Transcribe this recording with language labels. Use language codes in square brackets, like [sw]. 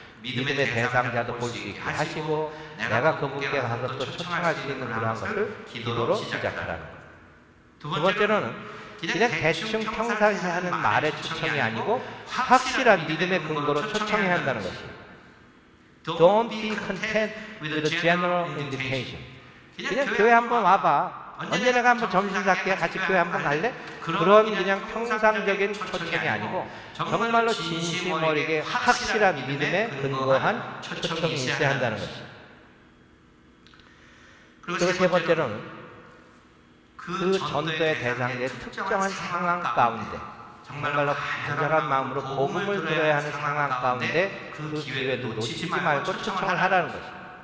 [ko] 믿음의 대상자도 볼 수 있게 하시고 내가 그분께 가서 또 초청할 수 있는 그러한 것을 기도로 시작하라는 거예요. 두 번째로는 그냥 대충 평상시에 하는 말의 초청이 아니고 확실한 믿음의 근거로 초청해야 한다는 것이에요. [en] Don't be content with the general invitation. [ko] 그냥 교회 한번 와봐. 언제 내가 한번 점심 살게 같이 교회 한번 갈래? 그런 그냥 평상적인 초청이 아니고 정말로 진심 어리게 확실한 믿음에 근거한 초청이 있어야 한다는 것이죠. 그리고 세 번째로는 그 전도의 대상자의 특정한 상황 가운데 정말로 간절한 마음으로 복음을 들어야 하는 상황 가운데 그 기회도 놓치지 말고 초청을 하라는 것입니다.